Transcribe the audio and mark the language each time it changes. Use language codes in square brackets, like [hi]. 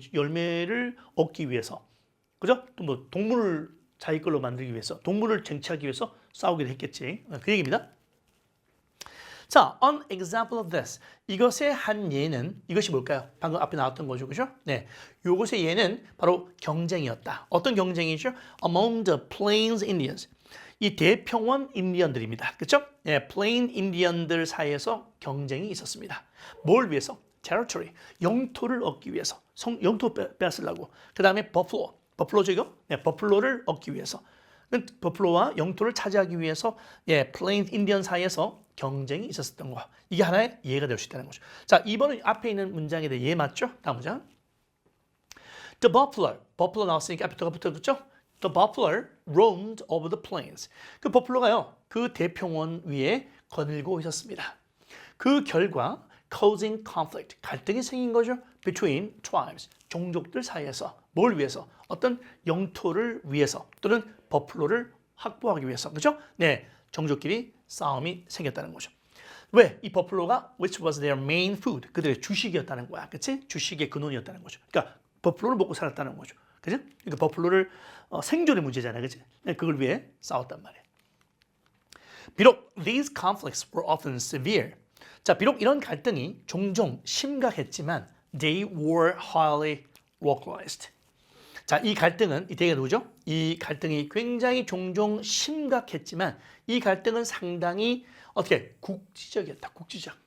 [ko] 열매를 얻기 위해서. 그죠? 또 뭐 동물을 자기 걸로 만들기 위해서, 동물을 쟁취하기 위해서 싸우기도 했겠지. 그 얘기입니다. 자, [en] an example of this. [ko] 이것의 한 예는 이것이 뭘까요? 방금 앞에 나왔던 거죠, 그죠? 네, 이것의 예는 바로 경쟁이었다. 어떤 경쟁이죠? [en] Among the Plains Indians. [ko] 이 대평원 인디언들입니다, 그렇죠? 네, 플레인 인디언들 사이에서 경쟁이 있었습니다. 뭘 위해서? Territory, 영토를 얻기 위해서. 영토 빼앗으려고. 그 다음에 버플로죠, 이거? 네, 버플로를 얻기 위해서. 버플로와 영토를 차지하기 위해서 플레인 인디언 사이에서 경쟁이 있었던 거. 이게 하나의 예가 될 수 있다는 거죠. 자, 2번은 앞에 있는 문장에 대해 예 맞죠? 다음 문장. [en] The buffalo [ko] 나왔으니까 앞에 더 붙었죠? [en] The buffalo roamed over the plains. [ko] 그 버플로가요, 그 대평원 위에 거닐고 있었습니다. 그 결과 [en] causing conflict, [ko] 갈등이 생긴 거죠. [en] Between tribes, [ko] 종족들 사이에서. 뭘 위해서? 어떤 영토를 위해서 또는 버플로를 확보하기 위해서. 그렇죠? 네, 종족끼리 싸움이 생겼다는 거죠. 왜? 이 버플로가 [en] which was their main food, [ko] 그들의 주식이었다는 거야. 그치? 주식의 근원이었다는 거죠. 그러니까 버플로를 먹고 살았다는 거죠. 그죠? 그러니까 버플로를 생존의 문제잖아요. 그치? 네, 그걸 위해 싸웠단 말이에요. [en] 비록 these conflicts were often severe. [ko] 자, 비록 이런 갈등이 종종 심각했지만 [en] they were highly localized. [ko] 자, 이 갈등은 이때가 누구죠? 이 갈등이 굉장히 종종 심각했지만 이 갈등은 상당히 어떻게 국지적이었다. 국지적.